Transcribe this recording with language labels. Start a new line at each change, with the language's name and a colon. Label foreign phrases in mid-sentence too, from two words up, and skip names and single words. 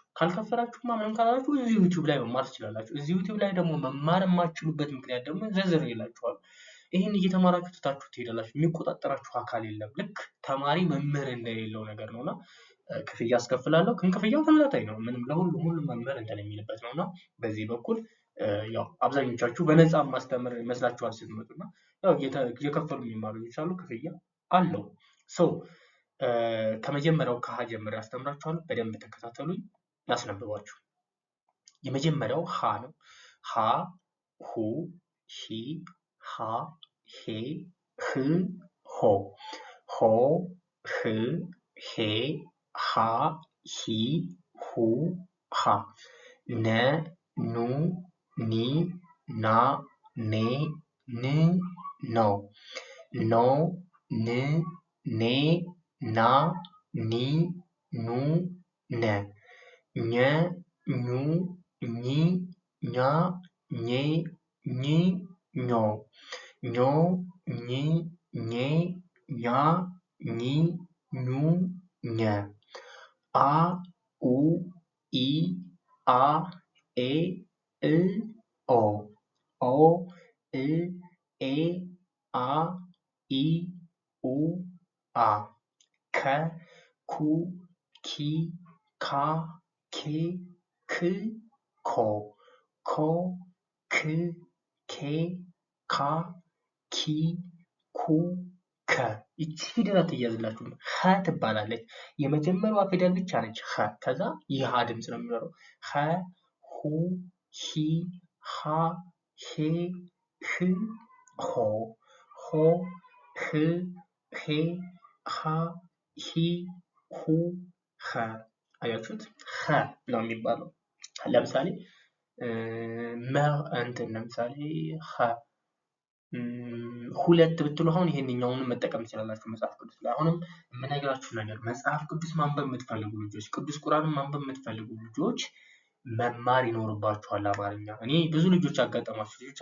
Amharic: ካልከፈላችሁ ምንም ካላችሁ እዚህ ዩቲዩብ ላይ መማር ትችላላችሁ። እዚህ ዩቲዩብ ላይ ደግሞ መማር የማትችሉበት ምክንያት ደግሞ ዘርዝር ይላችኋል። ይሄን እየተማራችሁ ትታችሁ ትሄዳላችሁ። የሚቆጣጠራችሁ አካል የለም። ልክ ተማሪ መምህር እንደሌለው ነገር ነውና ክፍያ አስከፍላለሁ። ግን ክፍያው ተመጣጣኝ ነው። ምንም ሁሉም መምህር እንትን የሚልበት ነውና በዚህ በኩል ያው አብዛኞቻችሁ በነፃ ማስተምር ይመስላችኋል ስትመጡና ያው እየከፈሉ የሚማሩ ይችላሉ። ክፍያ አለው። ከመጀመሪያው ከሀ ጀምሬ አስተምራችኋለሁ። በደንብ ተከታተሉኝ፣ ላስነብባችሁ። የመጀመሪያው ሀ ነው። ሀ፣ ሁ፣ ሂ፣ ሃ፣ ሄ፣ ህ፣ ሆ። ሆ፣ ህ፣ ሄ፣ ሃ፣ ሂ፣ ሁ፣ ሃ። ነ፣ ኑ፣ ኒ፣ ና፣ ኔ፣ ን፣ ኖ። ኖ፣ ን፣ ኔ፣ ና፣ ኒ፣ ኑ፣ ነ። ኘ፣ ኙ፣ ኚ፣ ኛ፣ ኜ፣ ኝ፣ ኞ። ኞ፣ ኝ፣ ኜ፣ ኛ፣ ኚ፣ ኙ፣ ኘ። አ፣ ኡ፣ ኢ፣ አ፣ ኤ፣ እ፣ ኦ። ኦ፣ እ፣ ኤ፣ አ፣ ኢ፣ ኡ፣ አ። ከ፣ ኩ፣ ኪ፣ ካ፣ ኬ፣ ክ፣ ኮ። ኮ፣ ክ፣ ኬ፣ ካ፣ ኪ፣ ኩ፣ ከ። ይቺ ፊደል አትያዝላችሁም። ኸ ትባላለች። የመጀመሪያዋ ፊደል ብቻ ነች ኸ። ከዛ የሀ ድምፅ ነው የሚኖረው። ኸ፣ ሁ፣ ሂ፣ ሃ፣ ሄ፣ ህ፣ ሆ። ሆ፣ ህ፣ ሄ፣ ሃ፣ ሂ፣ ሁ፣ ኸ። አያችሁት? ኸ ነው የሚባለው። ለምሳሌ ለምሳሌ ኸ ሁለት ብትሉ አሁን ይሄንኛውን መጠቀም ትችላላችሁ መጽሐፍ ቅዱስ ላይ። አሁንም የምነግራችሁ ነገር መጽሐፍ ቅዱስ ማንበብ የምትፈልጉ ልጆች፣ ቅዱስ ቁርአንን ማንበብ የምትፈልጉ ልጆች መማር ይኖርባችኋል አማርኛ። እኔ ብዙ ልጆች ያጋጠማችሁ ልጆች